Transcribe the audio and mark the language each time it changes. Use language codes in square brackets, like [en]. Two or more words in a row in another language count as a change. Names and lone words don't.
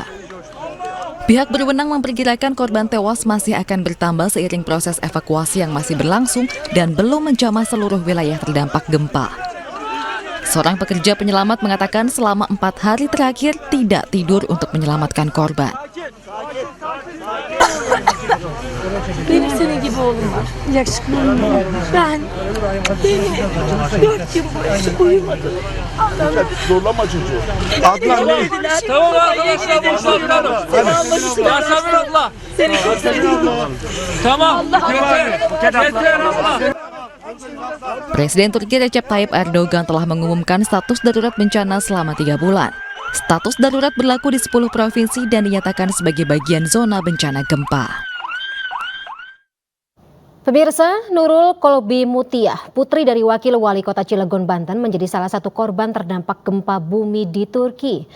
[id] Pihak berwenang memperkirakan korban tewas masih akan bertambah seiring proses evakuasi yang masih berlangsung dan belum menjamah seluruh wilayah terdampak gempa. Seorang pekerja penyelamat mengatakan selama 4 hari terakhir tidak tidur untuk menyelamatkan korban. [tr] Benim senin gibi oğlum var. Yakışıklı ben 4 yıl boyunca uyumadım. Zorlama çocuğu. Adnan ne? Tamam arkadaşlar boşaltalım. Yasemin abla. Seni çok seviyorum. Tamam. Yeter abla. [id] Presiden Turki Recep Tayyip Erdogan telah mengumumkan status darurat bencana selama 3 bulan. Status darurat berlaku di 10 provinsi dan dinyatakan sebagai bagian zona bencana gempa. Pemirsa, Nurul Kolbi Mutiah, putri dari Wakil Wali Kota Cilegon, Banten, menjadi salah satu korban terdampak gempa bumi di Turki.